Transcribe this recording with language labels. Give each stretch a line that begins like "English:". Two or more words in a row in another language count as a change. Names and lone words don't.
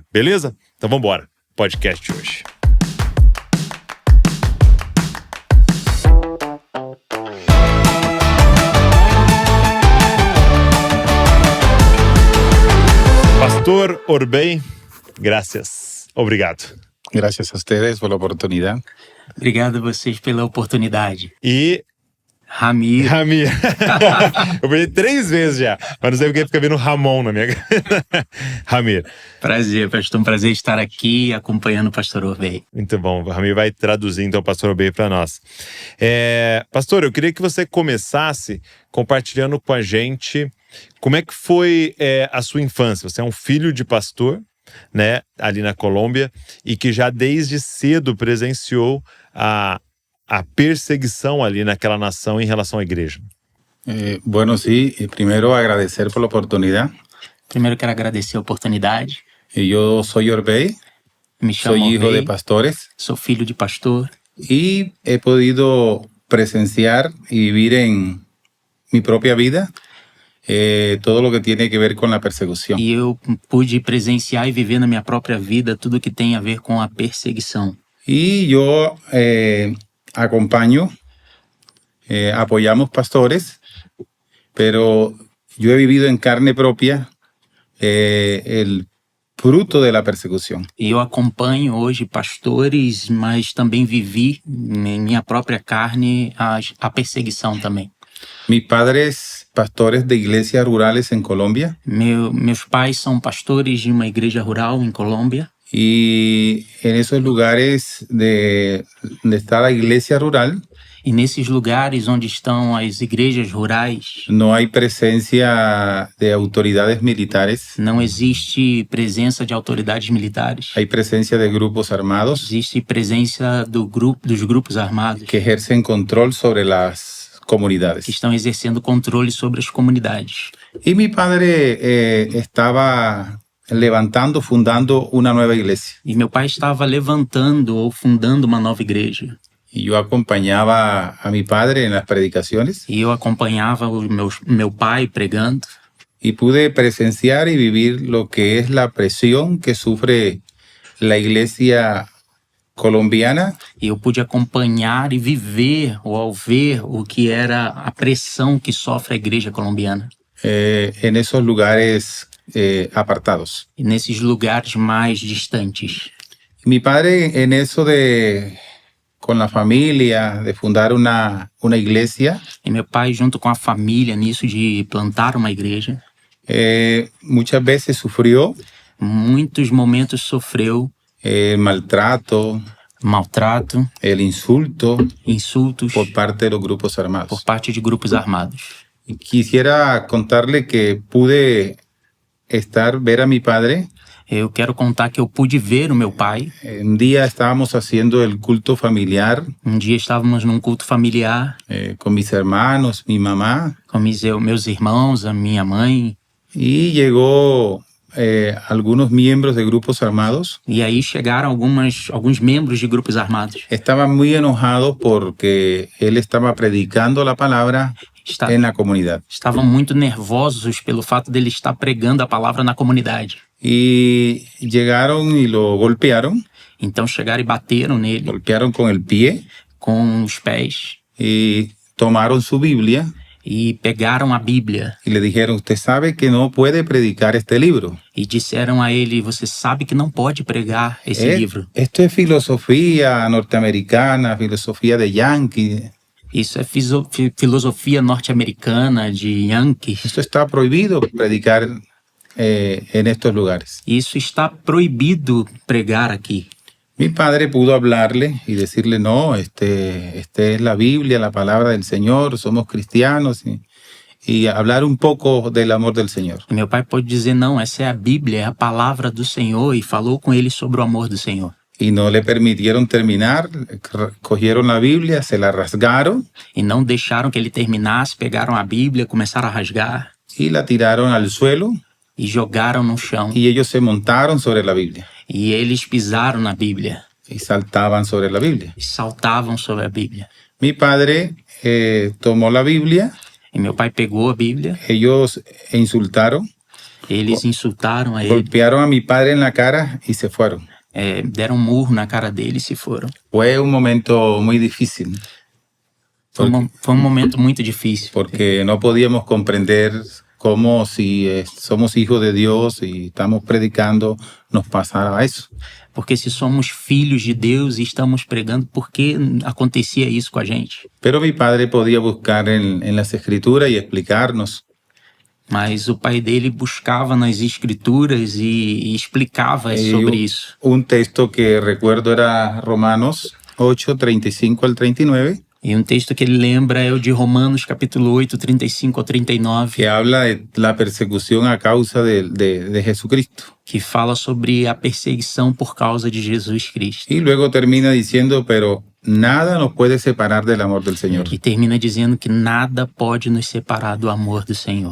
Portuguese: Beleza? Então vamos embora. Podcast de hoje. Pastor Orbey, graças. Obrigado.
Spanish: Gracias a ustedes por la oportunidad.
Portuguese: Obrigado a vocês pela oportunidade. E Ramir. Eu perdi 3 vezes já, mas não sei porque fica vindo Ramon na minha Ramir. Prazer, pastor. Um prazer estar aqui acompanhando o pastor Orbey. Muito bom, o Ramir vai traduzir então o pastor Orbey para nós. Pastor, eu queria que você começasse compartilhando com a gente como é que foi a sua infância. Você é um filho de pastor, né, ali na Colômbia, e que já desde cedo presenciou a perseguição ali naquela nação em relação à igreja.
Spanish: Bueno, sí, primero agradecer por la oportunidad.
Portuguese: Primeiro quero agradecer a oportunidade.
Spanish: Yo soy Orbey,
Portuguese: Me chamo
Spanish: soy hijo Orbey, de pastores
Portuguese: sou filho de pastor
Spanish: y he podido presenciar y vivir en mi propia vida todo lo que tiene que ver con la persecución.
Portuguese: e eu pude presenciar e viver na minha própria vida tudo que tem a ver com a perseguição.
Spanish: Y yo acompaño, apoyamos pastores, pero yo he vivido en carne propia el fruto de la persecución.
Portuguese: E eu acompanho hoje pastores, mas também vivi em minha própria carne a perseguição também.
Spanish: Mis padres, pastores de iglesias rurales en Colombia.
Portuguese: Meus pais são pastores de uma igreja rural em Colômbia.
Spanish: Y en esos lugares donde está la iglesia rural,
Portuguese: E nesses lugares onde estão as igrejas rurais,
Spanish: no hay presencia de autoridades militares.
Portuguese: não existe presença de autoridades militares.
Spanish: Hay presencia de grupos armados
Portuguese: Existe presença dos grupos armados
Spanish: que ejercen control sobre las comunidades.
Portuguese: que estão exercendo controle sobre as comunidades.
Spanish: Y mi padre estaba fundando una nueva iglesia.
Portuguese: E meu pai estava levantando ou fundando uma nova igreja.
Spanish: Y yo acompañaba a mi padre en las predicaciones
Portuguese: E eu acompanhava meu pai pregando.
Spanish: y pude presenciar y vivir lo que es la presión que sufre la iglesia colombiana
Portuguese: E eu pude acompanhar e viver ou ao ver o que era a pressão que sofre a igreja colombiana.
Spanish: en esos lugares apartados.
Portuguese: E nesses lugares mais distantes.
Spanish: Mi padre en eso con la familia, de fundar una iglesia,
Portuguese: E meu pai, junto com a família, nisso de plantar uma igreja,
Spanish: Muchas veces sufrió
Portuguese: Muitos momentos sofreu
Spanish: el maltrato,
Portuguese: maltrato,
Spanish: el insulto
Portuguese: insultos
Spanish: por parte de los grupos
Portuguese: por
Spanish: armados.
Portuguese: parte de grupos armados.
Spanish: Y quisiera contarle que pude ver a mi padre.
Portuguese: Eu quero contar que eu pude ver o meu pai.
Spanish: Un día estábamos haciendo el culto familiar
Portuguese: Dia estávamos num culto familiar
Spanish: con mis hermanos, mi mamá,
Portuguese: com meus irmãos, a minha mãe.
Spanish: y llegó algunos miembros de grupos armados.
Portuguese: E aí chegaram alguns membros de grupos armados.
Spanish: Estaban muy enojados porque él estaba predicando la palabra en la comunidad.
Portuguese: Estavam muito nervosos pelo fato dele estar pregando a palavra na comunidade.
Spanish: Y llegaron y lo golpearon,
Portuguese: Então chegaram e bateram nele
Spanish: golpearon con el pie
Portuguese: com os pés
Spanish: y tomaron su Biblia
Portuguese: e pegaram a Bíblia
Spanish: y le dijeron, usted sabe que no puede predicar este libro.
Portuguese: e disseram a ele: você sabe que não pode pregar esse livro.
Spanish: Esto es filosofía norteamericana, filosofía de yankee.
Portuguese: Isso é filosofia norte-americana de Yankee.
Spanish: Esto está prohibido predicar en estos lugares.
Portuguese: Isso está proibido pregar aqui.
Spanish: Mi padre pudo hablarle y decirle, no, este es la Biblia, la palabra del Señor, somos cristianos, y hablar un poco del amor del Señor.
Portuguese: Meu pai pode dizer: não, essa é a Bíblia, é a palavra do Senhor, e falou com ele sobre o amor do Senhor.
Spanish: Y no le permitieron terminar, cogieron la Biblia, se la rasgaron
Portuguese: E não deixaram que ele terminasse, pegaram a Bíblia, começaram a rasgar
Spanish: y la tiraron al suelo
Portuguese: e jogaram no chão.
Spanish: y ellos se montaron sobre la Biblia
Portuguese: E eles pisaram na Bíblia
Spanish: y saltaban sobre la Biblia.
Portuguese: e saltavam sobre a Bíblia.
Spanish: Mi padre tomó la Biblia,
Portuguese: E meu pai pegou a Bíblia,
Spanish: ellos insultaron,
Portuguese: eles insultaram a ele,
Spanish: golpearon a mi padre en la cara y se fueron.
Portuguese: deram um murro na cara dele e se foram.
Spanish: Fue un momento muy difícil
Portuguese: Foi um momento muito difícil,
Spanish: porque no podíamos comprender cómo si somos hijos de Dios y estamos predicando nos pasara eso.
Portuguese: porque se somos filhos de Deus e estamos pregando, por que acontecia isso com a gente?
Spanish: Pero mi padre podía buscar en las escrituras y explicarnos.
Portuguese: Mas o pai dele buscava nas escrituras e explicava sobre isso.
Spanish: Un texto que recuerdo era Romanos 8, 35 al 39,
Portuguese: E um texto que ele lembra é o de Romanos capítulo 8, 35 ao 39,
Spanish: que habla de la persecución a causa de Jesucristo.
Portuguese: que fala sobre a perseguição por causa de Jesus Cristo.
Spanish: Y luego termina diciendo, pero nada nos puede separar del amor del Señor.
Portuguese: E termina dizendo que nada pode nos separar do amor do Senhor.